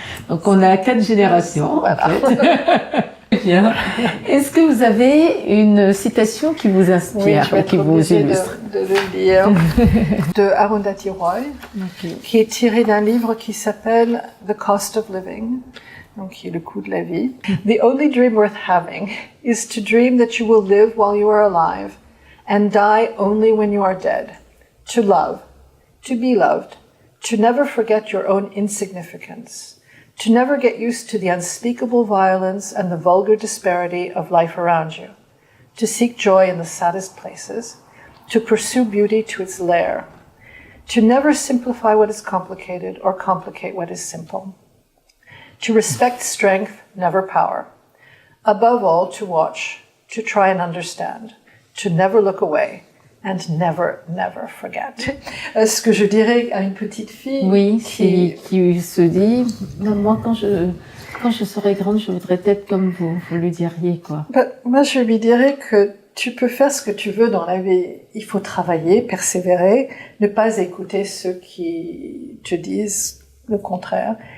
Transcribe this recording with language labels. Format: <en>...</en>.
<fr>Donc, on a 4 générations, voilà. En fait. Bien. Est-ce que vous avez une citation qui vous inspire, qui vous illustre? De le dire. De Arundhati Roy, qui est tiré d'un livre qui s'appelle The Cost of Living, donc qui est le coût de la vie.</fr> <en>The only dream worth having is to dream that you will live while you are alive and die only when you are dead. To love, to be loved, to never forget your own insignificance. To never get used to the unspeakable violence and the vulgar disparity of life around you. To seek joy in the saddest places. To pursue beauty to its lair. To never simplify what is complicated or complicate what is simple. To respect strength, never power. Above all, to watch, to try and understand. To never look away. And never, never forget.</en> <fr>Ce que je dirais à une petite fille qui se dit, moi quand je serai grande, je voudrais être comme vous lui diriez quoi? Moi je lui dirais que tu peux faire ce que tu veux dans la vie. Il faut travailler, persévérer, ne pas écouter ceux qui te disent le contraire.</fr>